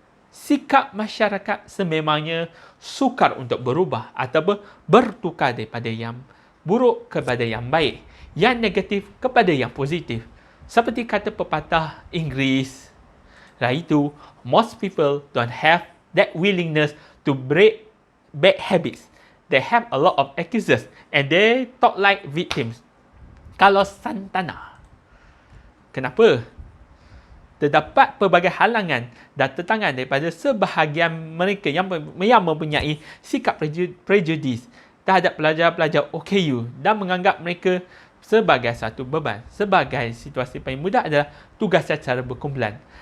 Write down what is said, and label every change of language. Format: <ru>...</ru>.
<ms>Sikap masyarakat sememangnya sukar untuk berubah ataupun bertukar daripada yang buruk kepada yang baik, yang negatif kepada yang positif. Seperti kata pepatah Inggeris, iaitu</ms> <en>most people don't have that willingness to break bad habits. They have a lot of excuses and they talk like victims.</en> <ms>Kalau Santana. Kenapa? Terdapat pelbagai halangan dan tentangan daripada sebahagian mereka yang mempunyai sikap prejudis terhadap pelajar-pelajar OKU dan menganggap mereka sebagai satu beban. Sebagai situasi paling mudah adalah tugas secara berkumpulan.</ms>